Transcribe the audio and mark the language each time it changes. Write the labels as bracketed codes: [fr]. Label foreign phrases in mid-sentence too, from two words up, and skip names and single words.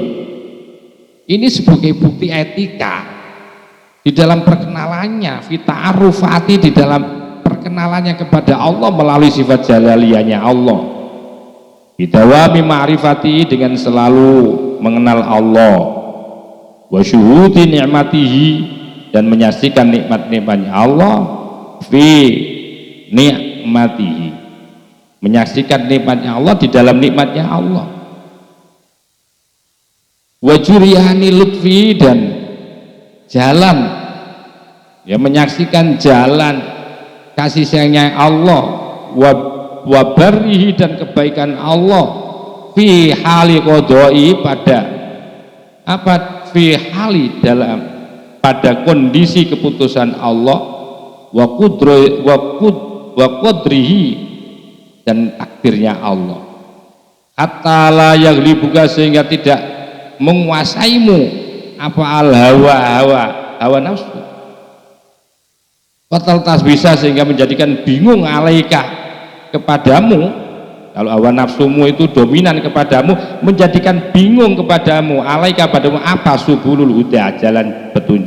[id] Ini sebagai bukti etika di dalam perkenalannya, fita'arufati, di dalam perkenalannya kepada Allah melalui sifat jalaliyahnya Allah. [ar] Bidawami ma'rifati, [id] dengan selalu mengenal Allah. [ar] Wa syuhudi ni'matihi, [id] dan menyaksikan nikmat-nikmatnya Allah. [ar] Fi ni'matihi, [id] menyaksikan nikmatnya Allah di dalam nikmatnya Allah. [ar] Wa juriyani lutfi, [id] dan jalan, ya, menyaksikan jalan kasih sayangnya Allah. [ar] Wa barrihi, [id] dan kebaikan Allah. [ar] Fi hali qodoi, [id] pada apa? [ar] Fi hali, [id] dalam pada kondisi keputusan Allah. [ar] Wa qudrihi, [id] dan takdirnya Allah. [ar] Hatta la yaghlibuka, [id] sehingga tidak menguasaimu apa al hawa nafsu. [ar] Fatal tasbisa, [id] sehingga menjadikan bingung alaika kepadamu. Kalau hawa nafsumu itu dominan kepadamu, menjadikan bingung kepadamu, alaika padamu apa [ar] subulul huda, [id] jalan petunjuk.